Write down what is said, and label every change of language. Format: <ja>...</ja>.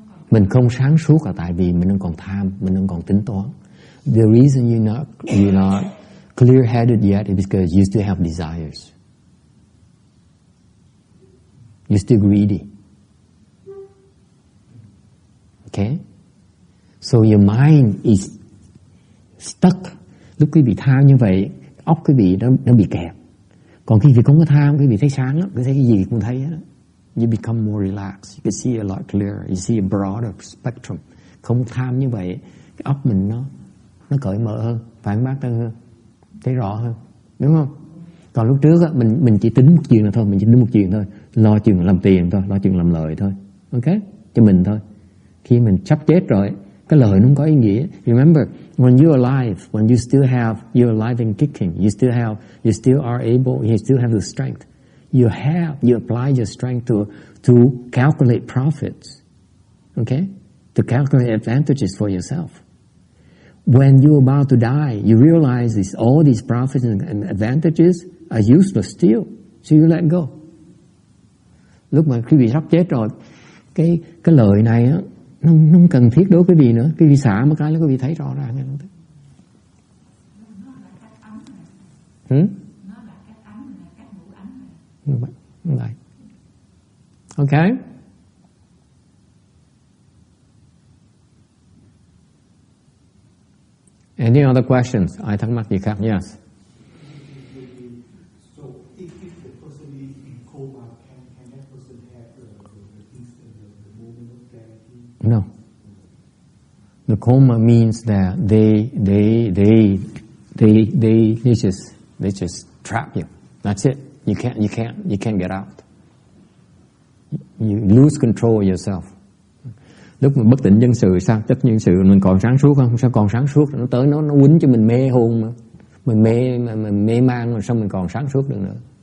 <vi>Mình không sáng suốt là tại vì mình đang còn tham, mình đang còn tính toán.</vi> <en>The reason you're not clear-headed yet is because you still have desires. You're still greedy. Okay? So your mind is stuck.</en> <vi>Lúc quý vị tham như vậy, óc quý vị nó bị kẹt. Còn khi quý vị không có tham, quý vị thấy sáng lắm, quý vị thấy cái gì cũng thấy hết.</vi> <en>You become more relaxed. You can see a lot clearer. You see a broader spectrum.</en> <vi>Không tham như vậy, cái óc mình nó cởi mở hơn, phản bác hơn, thấy rõ hơn, đúng không? Còn lúc trước á, mình chỉ tính một chuyện là thôi, mình chỉ tính một chuyện thôi, lo chuyện làm tiền thôi, lo chuyện làm lợi thôi, ok? Cho mình thôi. Khi mình sắp chết rồi, cái lời nó không có ý nghĩa.</vi> <en>Remember, when you're alive, when you're alive and kicking, you still are able, you still have the strength. You apply your strength to calculate profits, okay? To calculate advantages for yourself. When you're about to die, you realize all these profits and advantages are useless still, so you let go.</en> <vi>Lúc mà quý vị sắp chết rồi, cái lời này á, nó không cần thiết đối với quý vị nữa. Quý vị xả một cái là quý vị thấy rõ ràng. Vậy. Okay.</vi> <en>Any other questions?</en> <vi>Ai thắc mắc gì khác? Yes.</vi> <en>So if the person is in coma, can that person have the moment of clarity? No. The coma means that they just trap you. That's it. You can't get out. You lose control of yourself.</en> <vi>Lúc mà bất tỉnh nhân sự sao? Tất nhân sự mình còn sáng suốt không? Sao còn sáng suốt? Nó tới nó quýnh cho mình mê hồn mà. Mình mê man rồi sao mình còn sáng suốt được nữa?</vi>